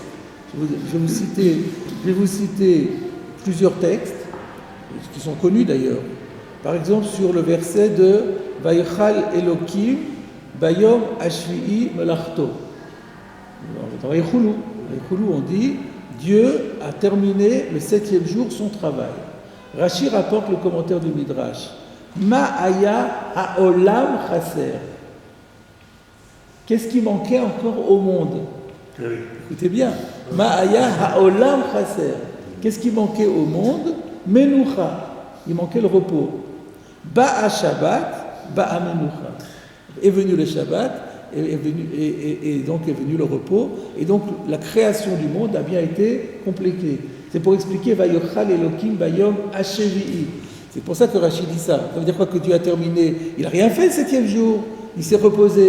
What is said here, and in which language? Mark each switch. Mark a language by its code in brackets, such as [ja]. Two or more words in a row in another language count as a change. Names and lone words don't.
[fr] Je vais vous citer plusieurs textes, qui sont connus d'ailleurs. Par exemple, sur le verset de [he] ויכל אלהים ביום השביעי מלאכתו. [fr] Dans Vayichulu, on dit Dieu a terminé le 7e jour son travail. Rashi rapporte le commentaire du Midrash. [he] מה היה העולם חסר. [fr] Qu'est-ce qui manquait encore au monde? Écoutez bien. [he] מה היה העולם חסר. [fr] Qu'est-ce qui manquait au monde? Menucha. Il manquait le repos. [he] באה שבת באה מנוחה. [fr] Est venu le Shabbat, et donc est venu le repos, et donc la création du monde a bien été complétée. C'est pour expliquer [he] ויכל אלהים ביום השביעי. [fr] C'est pour ça que Rachid dit ça. Ça veut dire quoi? Que Dieu a terminé? Il n'a rien fait le 7e jour. Il s'est reposé.